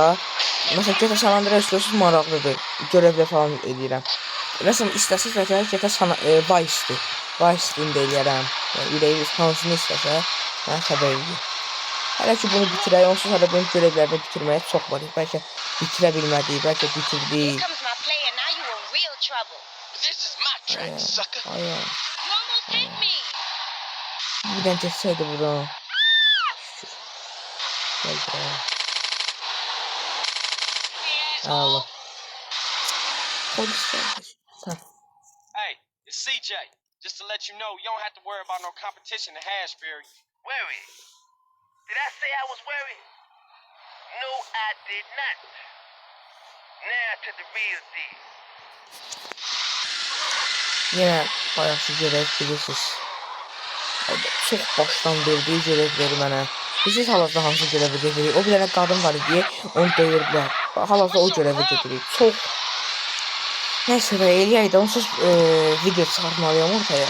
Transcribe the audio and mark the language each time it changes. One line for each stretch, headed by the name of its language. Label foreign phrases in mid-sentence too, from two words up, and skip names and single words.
Azerbaijani: Məsələn, GTA San Andreas görürsünüz, maraqlıdır. Görevlər falan eləyirəm. Məsələn, istəsiz GTA Vice-dir. Vice-ni də eləyərəm. Yəni, ürəyiniz hansını istəsə, mənə xəbər edin. Hələ ki bunu bitirək, onsuz hələ bunun görevlərini bitirməyə çox var. Bəlkə bitirə bilmədik, bəlkə bitirdik.
English: This is my track, sucker.
Azerbaijani: Bir dənə geçsəydi buradan. Gəl buraya. Allah. Polis gəlmiş.
English: Hey, it's CJ. Just to let you know, you don't have to worry about no competition in Hashberry. Worry? Did I say I was worried? No, I did not. Now to the real deal.
Azerbaijani: Yenə bayaqçı görev bilirsiniz. Çox başdan verdiyi görevləri mənə. Bilirsiniz hal-hazırda hansı görevi gedirik. O bir dənə qadın var idi, onu döyürdülər. Hal-hazırda o görevi gedirik. Çox. Nəysə də eləyək də onsuz video çıxartmalıyam ortaya.